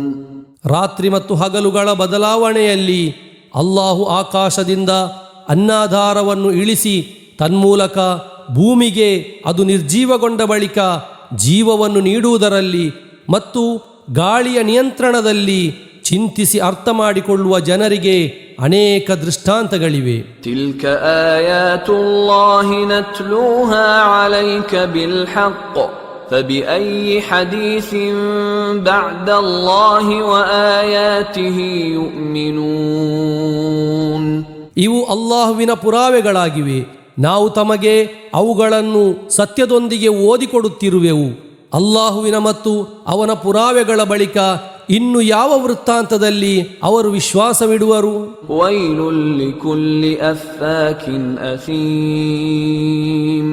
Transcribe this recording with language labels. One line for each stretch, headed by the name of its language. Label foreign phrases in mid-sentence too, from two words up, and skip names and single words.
Kannada: ರಾತ್ರಿ ಮತ್ತು ಹಗಲುಗಳ ಬದಲಾವಣೆಯಲ್ಲಿ ಅಲ್ಲಾಹು ಆಕಾಶದಿಂದ ಅನ್ನಾಧಾರವನ್ನು ಇಳಿಸಿ ತನ್ಮೂಲಕ ಭೂಮಿಗೆ ಅದು ನಿರ್ಜೀವಗೊಂಡ ಬಳಿಕ ಜೀವವನ್ನು ನೀಡುವುದರಲ್ಲಿ ಮತ್ತು ಗಾಳಿಯ ನಿಯಂತ್ರಣದಲ್ಲಿ ಚಿಂತಿಸಿ ಅರ್ಥ ಮಾಡಿಕೊಳ್ಳುವ ಜನರಿಗೆ ಅನೇಕ ದೃಷ್ಟಾಂತಗಳಿವೆ.
Arabic: تلك آيات الله نتلوها عليك بالحق فبأي حديث بعد الله وآياته يؤمنون.
Kannada: ಇವು ಅಲ್ಲಾಹುವಿನ ಪುರಾವೆಗಳಾಗಿವೆ. ನಾವು ತಮಗೆ ಅವುಗಳನ್ನು ಸತ್ಯದೊಂದಿಗೆ ಓದಿಕೊಡುತ್ತಿರುವೆವು. ಅಲ್ಲಾಹುವಿನ ಮತ್ತು ಅವನ ಪುರಾವೆಗಳ ಬಳಿಕ ಇನ್ನು ಯಾವ ವೃತ್ತಾಂತದಲ್ಲಿ ಅವರು ವಿಶ್ವಾಸವಿಡುವರು?
Arabic: ويل لكل أفاك أثيم.